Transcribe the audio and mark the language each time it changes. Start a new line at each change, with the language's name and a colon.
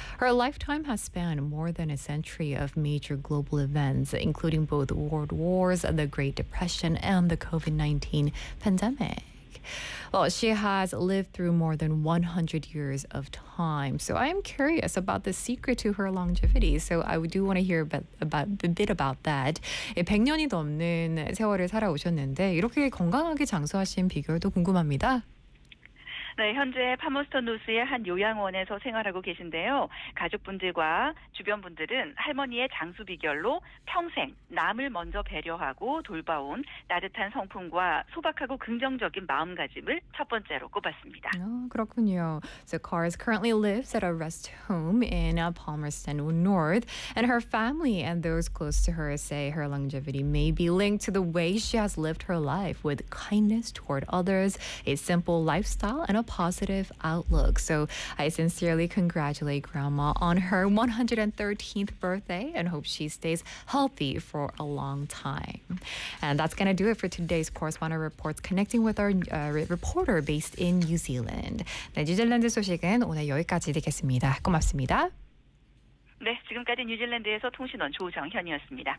English: Her lifetime has spanned more than a century of major global events, including both world wars, the Great Depression, and the COVID-19 pandemic. Well, she has lived through more than 100 years of time. So I am curious about the secret to her longevity. So I do want to hear a bit about that.
Korean: 100년이 넘는 세월을 살아오셨는데 이렇게 건강하게 장수하신 비결도 궁금합니다. 네, 현재 파머스턴 노스의 한 요양원에서 생활하고 계신데요. 가족분들과 주변분들은 할머니의 장수 비결로 평생 남을 먼저 배려하고 돌봐온 따뜻한 성품과 소박하고 긍정적인 마음가짐을 첫 번째로 꼽았습니다. 그렇군요.
English: So Carr currently lives at a rest home in Palmerston North, and her family and those close to her say her longevity may be linked to the way she has lived her life with kindness toward others, a simple lifestyle, and a positive outlook. So I sincerely congratulate Grandma on her 113th birthday and hope she stays healthy for a long time. And that's going to do it for today's Correspondent Reports, connecting with our reporter based in New Zealand.
Korean: 네, 뉴질랜드 소식은 오늘 여기까지 듣겠습니다. 고맙습니다. 네, 지금까지 뉴질랜드에서 통신원 조정현이었습니다.